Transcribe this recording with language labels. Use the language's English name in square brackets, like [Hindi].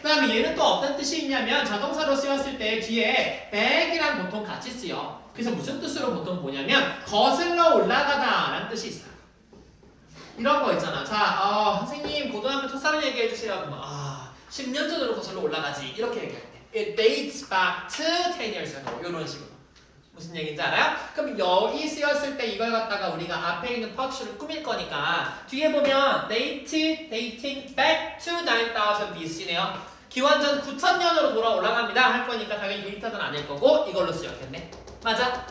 [Korean] 그 다음에 얘는 또 어떤 뜻이 있냐면 자동사로 쓰였을 때 뒤에 bag이랑 보통 같이 쓰여. 그래서 무슨 뜻으로 보통 보냐면 거슬러 올라가다 라는 뜻이 있어요. 이런 거 있잖아. 자, 선생님 고등학교 첫사랑 얘기해 주세요. 그러면 10년 전으로 거슬러 올라가지. 이렇게 얘기할 때. [English] It dates back to 10 years ago. [Korean] 이런 식으로. 무슨 얘기인지 알아요? 그럼 여기 쓰였을 때 이걸 갖다가 우리가 앞에 있는 파츠를 꾸밀 거니까 뒤에 보면 [English] dating back to 9000 BC [Korean] 네요. 기원전 9000년으로 돌아 올라갑니다. 할 거니까 당연히 데이터는 아닐 거고 이걸로 쓰였겠네. 맞아?